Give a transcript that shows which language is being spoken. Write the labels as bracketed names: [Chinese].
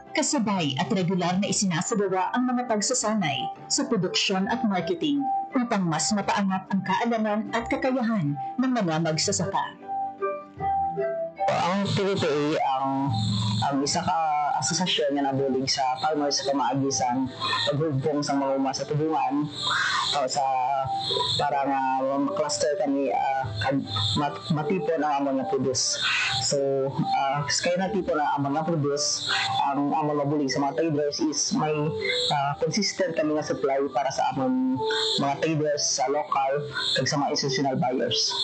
[Filipino] Kasabay at regular na isinasagawa ang mga pagsasanay sa produksyon at marketing upang mas mapaangat ang kaalaman at kakayahan ng mga magsasaka. [Hiligaynon] Ang TVPA ang isa ka asosasyon nga nabulig sa farmers sa kamaagisan paghugpong sa mga uma sa tubungan o sa para nga cluster kami matipon ang amon nga produce. So kaya natipon ang amon nga produce, ang amon mabulig sa mga traders is may consistent kami nga supply para sa amon mga traders sa local kag sa mga institutional buyers.